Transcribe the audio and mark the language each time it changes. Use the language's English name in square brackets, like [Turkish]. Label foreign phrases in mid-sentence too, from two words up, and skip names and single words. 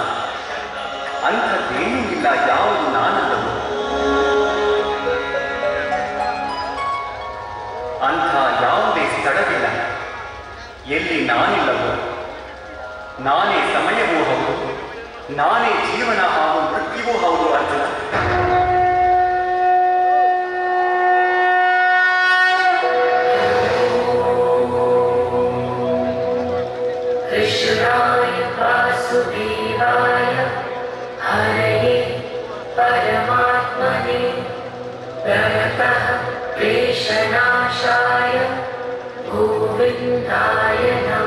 [Kannada] ಅಂಥದ್ದೇನೂ ಇಲ್ಲ ಯಾವುದು ನಾನಲ್ಲವೋ. ಅಂಥ ಯಾವುದೇ ಸ್ಥಳವಿಲ್ಲ ಎಲ್ಲಿ ನಾನಿಲ್ಲವೋ. ನಾನೇ ಸಮಯವೂ ಹೌದು, ನಾನೇ ಜೀವನ ಹಾಗೂ ಮೃತ್ಯುವೂ ಹೌದು ಅರ್ಜುನ. [Sanskrit] कृष्णाय वासुदेवाय हरये परमात्मने प्रणतः क्लेशनाशाय गोविन्दाय